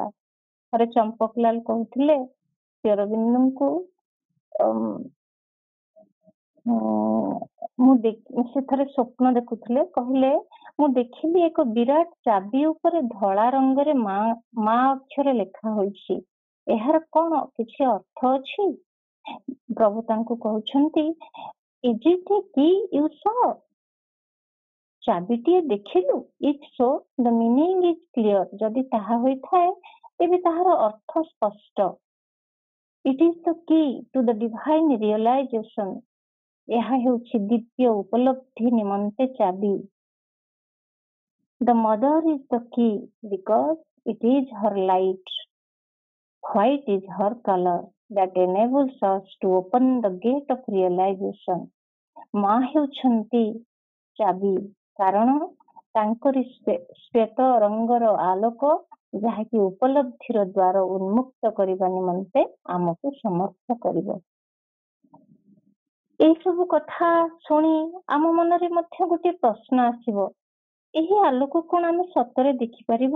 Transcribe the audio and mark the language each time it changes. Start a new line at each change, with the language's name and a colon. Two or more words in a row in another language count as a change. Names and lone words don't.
Odia: ଥରେ ଚମ୍ପକଲାଲ କହୁଥିଲେ ଶ୍ରୀ ଅରବିନ୍ଦଙ୍କୁ, ସେ ଥରେ ସ୍ୱପ୍ନ ଦେଖୁଥିଲେ, କହିଲେ, ମୁଁ ଦେଖିଲି ଏକ ବିରାଟ ଚାବି ଉପରେ ଧଳା ରଙ୍ଗରେ ମା ଅକ୍ଷର ଲେଖା ହୋଇଛି, ଏହାର କଣ କିଛି ଅର୍ଥ ଅଛି? ପ୍ରଭୁ ତାଙ୍କୁ କହୁଛନ୍ତି,
English: is it a key you saw?
Odia: ଚାବିଟିଏ ଦେଖିଲୁ?
English: If so, the meaning is clear.
Odia: ଯଦି ତାହା ହୋଇଥାଏ ତେବେ ତାହାର ଅର୍ଥ ସ୍ପଷ୍ଟ।
English: It is the key to the divine realization.
Odia: ଏହା ହେଉଛି ଦିବ୍ୟ ଉପଲବ୍ଧି ନିମନ୍ତେ ଚାବି।
English: The mother is the key because it is her light. White is her color that enables us to open the gate of realization.
Odia: ମା ହେଉଛନ୍ତି ଚାବି, କାରଣ ତାଙ୍କରି ଶ୍ଵେତ ରଙ୍ଗର ଆଲୋକ ଯାହାକି ଉପଲବ୍ଧିର ଦ୍ୱାର ଉନ୍ମୁକ୍ତ କରିବା ନିମନ୍ତେ ଆମକୁ ସମର୍ଥ କରିବ। ଏସବୁ କଥା ଶୁଣି ଆମ ମନରେ ମଧ୍ୟ ଗୋଟେ ପ୍ରଶ୍ନ ଆସିବ, ଏହି ଆଲୋକ କଣ ଆମେ ସତରେ ଦେଖିପାରିବୁ?